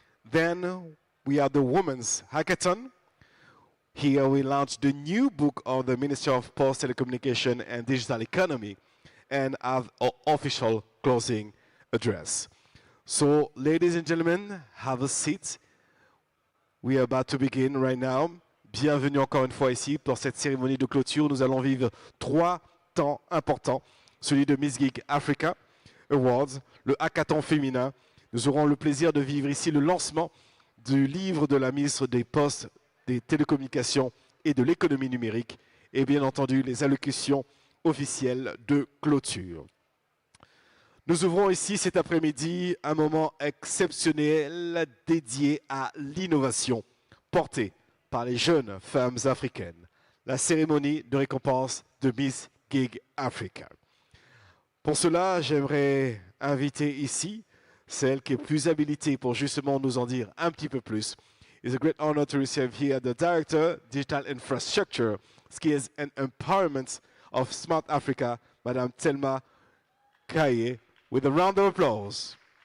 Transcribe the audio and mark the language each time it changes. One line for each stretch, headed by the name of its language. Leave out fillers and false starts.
English: Then we have the Women's Hackathon. Here we launched the new book of the Ministry of Post, Telecommunication and Digital Economy and have our official closing address. So, ladies and gentlemen, have a seat. We are about to begin right now.
French: Bienvenue encore une fois ici pour cette cérémonie de clôture. Nous allons vivre 3 temps importants. Celui de Miss Geek Africa Awards, le Hackathon féminin. Nous aurons le plaisir de vivre ici le lancement du livre de la ministre des Postes, des Télécommunications et de l'économie numérique et bien entendu les allocutions officielles de clôture. Nous ouvrons ici cet après-midi un moment exceptionnel dédié à l'innovation portée par les jeunes femmes africaines, la cérémonie de récompense de Miss Geek Africa. Pour cela, j'aimerais inviter ici celle qui est plus habilitée pour justement nous en dire un petit peu plus.
English: It's a great honor to receive here the Director, Digital Infrastructure, Skills and Empowerment of Smart Africa, Madame Thelma Kaye, with a round of applause.